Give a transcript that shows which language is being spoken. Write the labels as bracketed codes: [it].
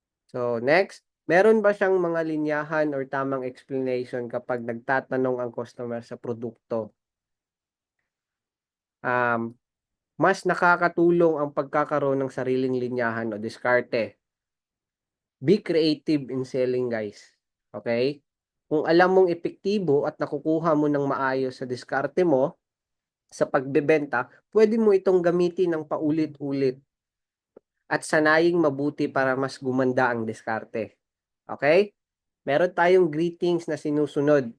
[tl] So, next, meron ba siyang mga linyahan or tamang explanation kapag nagtatanong ang customer sa produkto? Um, mas nakakatulong ang pagkakaroon ng sariling linyahan o diskarte. [en] Be creative in selling, guys. Okay? [tl] Kung alam mong epektibo at nakukuha mo ng maayos sa diskarte mo sa pagbebenta, pwede mo itong gamitin ng paulit-ulit at sanaying mabuti para mas gumanda ang diskarte. Okay? Meron tayong greetings na sinusunod.